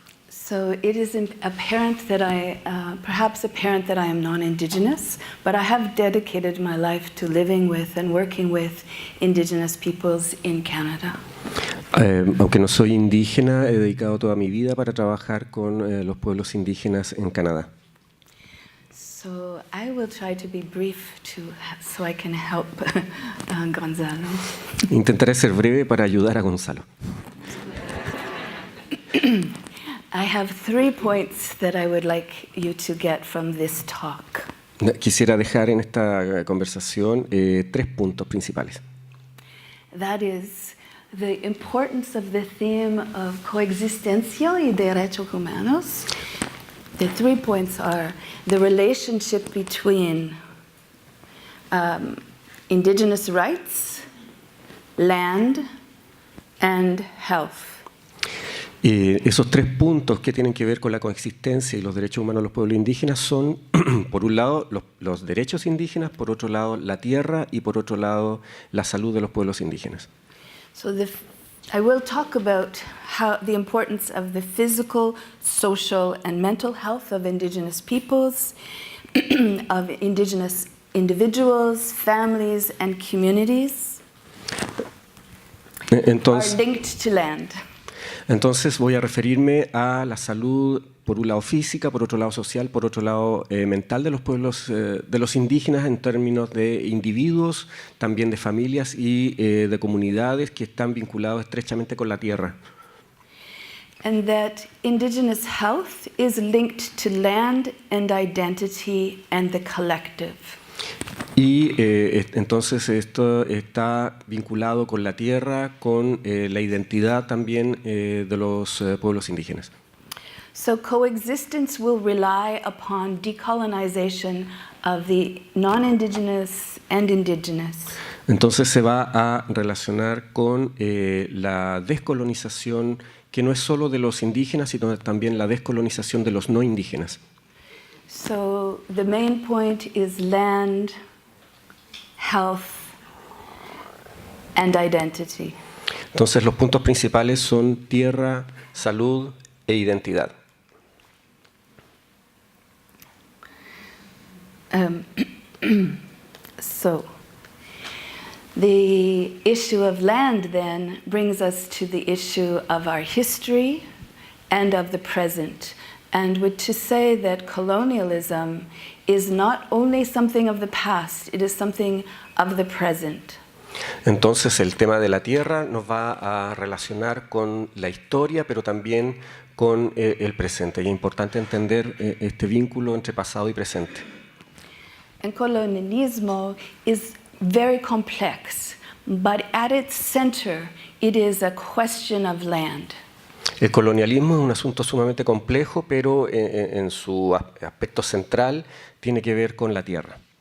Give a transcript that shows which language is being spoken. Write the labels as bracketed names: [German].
[English] So it is apparent that perhaps apparent that I am non-Indigenous, but I have dedicated my life to living with and working with Indigenous peoples in Canada. [Spanish] Aunque no soy indígena, he dedicado toda mi vida para trabajar con los pueblos indígenas en Canadá. [English] So I will try to be brief so I can help Gonzalo. [Spanish] Intentaré ser breve para ayudar a Gonzalo. [English] I have 3 points that I would like you to get from this talk. [Spanish] Quisiera dejar en esta conversación 3 puntos principales. [English] That is the importance of the theme of [Spanish] coexistencia y derechos humanos. [English] The 3 points are the relationship between indigenous rights, land, and health. [Spanish] Esos 3 puntos que tienen que ver con la coexistencia y los derechos humanos de los pueblos indígenas son, por un lado, los derechos indígenas, por otro lado, la tierra y por otro lado, la salud de los pueblos indígenas. [English] So I will talk about the importance of the physical, social, and mental health of indigenous peoples, of indigenous individuals, families, and communities are linked to land. [Spanish] Entonces voy a referirme a la salud, por un lado física, por otro lado social, por otro lado mental de los pueblos, de los indígenas en términos de individuos, también de familias y de comunidades que están vinculados estrechamente con la tierra. [English] And that indigenous health is linked to land and identity and the collective. [Spanish] Y entonces esto está vinculado con la tierra, con la identidad también de los pueblos indígenas. [English] So coexistence will rely upon decolonization of the non-indigenous and indigenous. [Spanish] Entonces se va a relacionar con la descolonización, que no es solo de los indígenas, sino también la descolonización de los no indígenas. [English] So the main point is land, health, and identity. [Spanish] Entonces los puntos principales son tierra, salud e identidad. [English] So the issue of land then brings us to the issue of our history and of the present. And to say that colonialism is not only something of the past, it is something of the present. [Spanish] Entonces el tema de la tierra nos va a relacionar con la historia, pero también con el presente. Y es importante entender este vínculo entre pasado y presente. [English] And colonialismo is very complex, but at its center, it is a question of land. [Spanish] El colonialismo es un asunto sumamente complejo, pero en su aspecto central tiene que ver con la tierra.